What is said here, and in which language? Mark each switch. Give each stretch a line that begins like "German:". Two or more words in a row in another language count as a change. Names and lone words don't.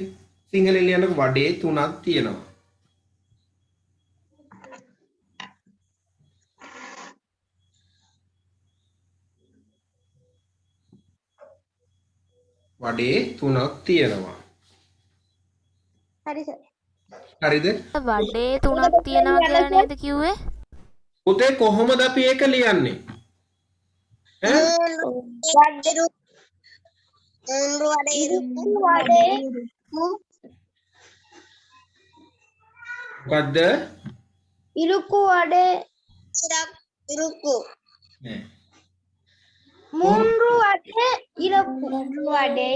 Sinhala: සිංහලෙන් ලියන්නකො වඩේ තුනක් තියෙනවා. වඩේ තුනක් තියෙනවා. හරි සර්. හරිද? වඩේ තුනක් තියෙනවා කියලා නේද කිව්වේ? පුතේ කොහොමද අපි ඒක ලියන්නේ? ඈ?
Tamil: மூணு வடை இருக்கு
Sinhala: මොකද්ද?
Tamil: இருக்கு வடை ಇರುಕು
Sinhala: නෑ.
Tamil: மூன்று வடை இருக்கு வடை